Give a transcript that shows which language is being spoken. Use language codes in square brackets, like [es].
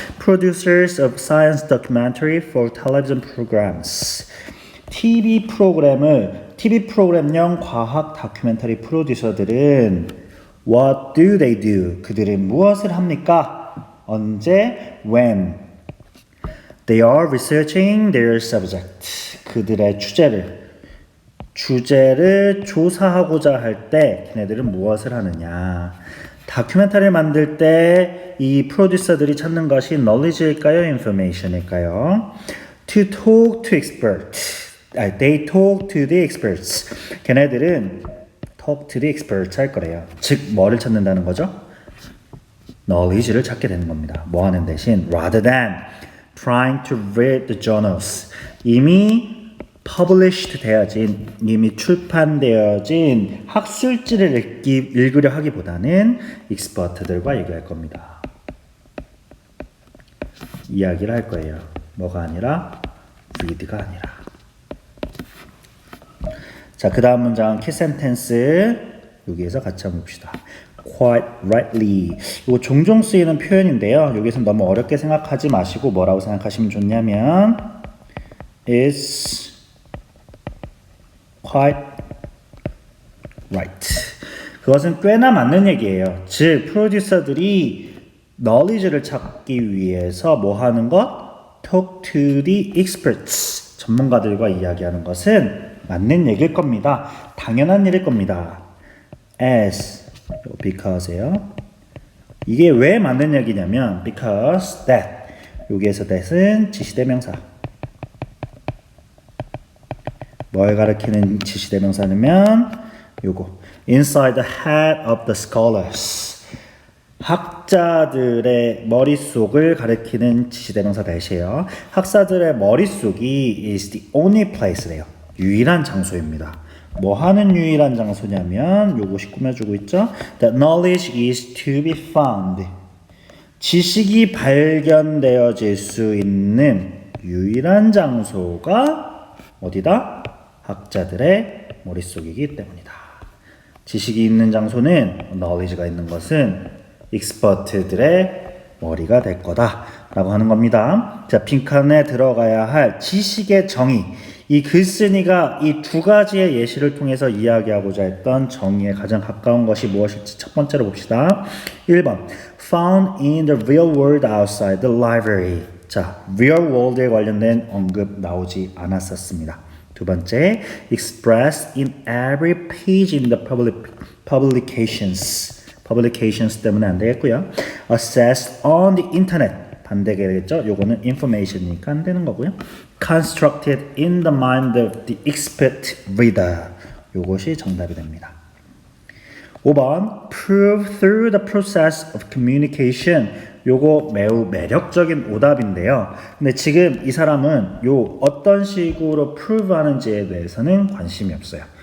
[en] Producers of science documentary for television programs [ko] TV 프로그램용 과학 다큐멘터리 프로듀서들은 [en] what do they do? [ko] 그들은 무엇을 합니까? 언제? [en] When they are researching their subject [ko] 그들의 주제를 조사하고자 할 때 걔네들은 무엇을 하느냐. 다큐멘터리를 만들 때 이 프로듀서들이 찾는 것이 knowledge일까요? information일까요? [en] To talk to experts. They talk to the experts. [ko] 걔네들은 [en] talk to the experts [ko] 할 거래요. 즉 뭐를 찾는다는 거죠? knowledge를 찾게 되는 겁니다. 뭐 하는 대신 [en] rather than trying to read the journals. [ko] 이미 published 되어진, 이미 출판되어진 학술지를 읽으려 하기보다는 expert들과 얘기할 겁니다. 이야기를 할 거예요. 뭐가 아니라 read가 아니라. 자, 그 다음 문장 key sentence 여기에서 같이 한번 봅시다. [en] Quite rightly. [ko] 이거 종종 쓰이는 표현인데요. 여기서 너무 어렵게 생각하지 마시고 뭐라고 생각하시면 좋냐면 [en] is quite right. [ko] 그것은 꽤나 맞는 얘기예요. 즉, 프로듀서들이 knowledge를 찾기 위해서 뭐 하는 것? [en] Talk to the experts. [ko] 전문가들과 이야기하는 것은 맞는 얘기일 겁니다. 당연한 일일 겁니다. [en] As, because예요. [ko] 이게 왜 맞는 얘기냐면 [en] because that. [ko] 여기에서 that은 지시대명사. 뭘 가리키는 지시대명사냐면 요거 [en] inside the head of the scholars [ko] 학자들의 머릿속을 가리키는 지시대명사 대시에요. 학사들의 머릿속이 [en] is the only place래요. [ko] 유일한 장소입니다. 뭐 하는 유일한 장소냐면 요것이 꾸며주고 있죠. [en] That knowledge is to be found. [ko] 지식이 발견되어질 수 있는 유일한 장소가 어디다? 학자들의 머릿속이기 때문이다. 지식이 있는 장소는 knowledge가 있는 것은 expert들의 머리가 될 거다 라고 하는 겁니다. 자, 빈칸에 들어가야 할 지식의 정의. 이 글쓴이가 이 두 가지의 예시를 통해서 이야기하고자 했던 정의에 가장 가까운 것이 무엇일지 첫 번째로 봅시다. [en] 1번 found in the real world outside the library. [ko] 자, real world에 관련된 언급 나오지 않았었습니다. [en] 두 번째, expressed in every page in the publications. [ko] publications 때문에 안 되겠고요. [en] assessed on the internet. [ko] 반대가 되겠죠. 요거는 information이니까 안 되는 거고요. [en] constructed in the mind of the expert reader. [ko] 요것이 정답이 됩니다. [en] 5번, prove through the process of communication. [ko] 요거 매우 매력적인 오답인데요. 근데 지금 이 사람은 요 어떤 식으로 prove 하는지에 대해서는 관심이 없어요.